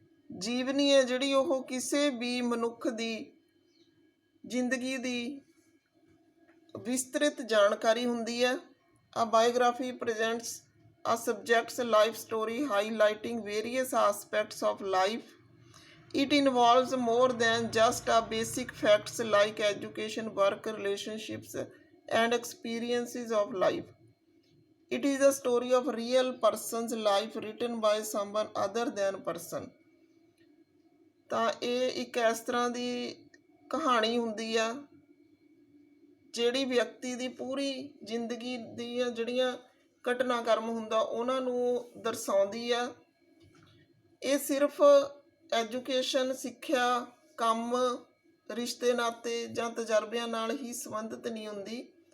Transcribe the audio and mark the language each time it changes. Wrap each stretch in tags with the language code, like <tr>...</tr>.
<pa>ਜੀਵਨੀ ਹੈ ਜਿਹੜੀ ਉਹ ਕਿਸੇ ਵੀ ਮਨੁੱਖ ਦੀ ਜ਼ਿੰਦਗੀ ਦੀ ਵਿਸਤ੍ਰਿਤ ਜਾਣਕਾਰੀ ਹੁੰਦੀ ਹੈ।</pa> <en>A biography presents a subject's life story highlighting various aspects of life. It involves more than just a basic facts like education, work, relationships, and experiences of life. It is a story of real person's life written by someone other than person.</en> <pa>ਤਾਂ ਇਹ ਇੱਕ ਇਸ ਤਰ੍ਹਾਂ ਦੀ ਕਹਾਣੀ ਹੁੰਦੀ ਆ ਜਿਹੜੀ ਵਿਅਕਤੀ ਦੀ ਪੂਰੀ ਜ਼ਿੰਦਗੀ ਦੀਆਂ ਜਿਹੜੀਆਂ ਘਟਨਾਕ੍ਰਮ ਹੁੰਦਾ ਉਹਨਾਂ ਨੂੰ ਦਰਸਾਉਂਦੀ ਆ। ਇਹ ਸਿਰਫ ਐਜੂਕੇਸ਼ਨ, ਸਿੱਖਿਆ, ਕੰਮ, ਰਿਸ਼ਤੇ ਨਾਤੇ ਜਾਂ ਤਜਰਬਿਆਂ ਨਾਲ ਹੀ ਸੰਬੰਧਿਤ ਨਹੀਂ ਹੁੰਦੀ।</pa>